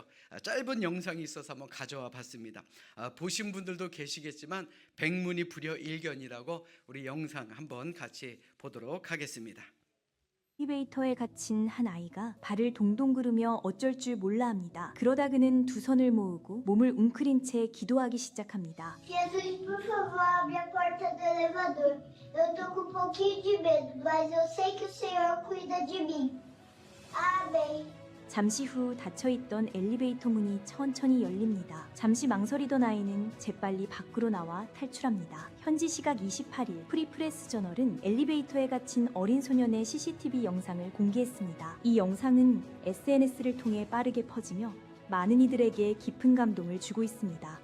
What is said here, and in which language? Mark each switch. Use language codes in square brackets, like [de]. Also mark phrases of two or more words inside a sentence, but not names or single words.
[ko] 짧은 영상이 있어서 한번 가져와 봤습니다. 보신 분들도 계시겠지만 백문이 불여일견이라고 우리 영상 한번 같이 보도록 하겠습니다. 엘리베이터에 갇힌 한 아이가 발을 동동 구르며 어쩔 줄 몰라 합니다. 그러다 그는 두 손을 모으고 몸을 웅크린 채 기도하기 시작합니다. [pt] Jesus, por favor, abre a porta do elevador. Eu tô com um pouquinho de medo, mas eu sei que o Senhor cuida de mim. Amém. [ko] 잠시 후 닫혀있던 엘리베이터 문이 천천히 열립니다. 잠시 망설이던 아이는 재빨리 밖으로 나와 탈출합니다. 현지 시각 28일 프리프레스 저널은 엘리베이터에 갇힌 어린 소년의 CCTV 영상을 공개했습니다. 이 영상은 SNS를 통해 빠르게 퍼지며 많은 이들에게 깊은 감동을 주고 있습니다.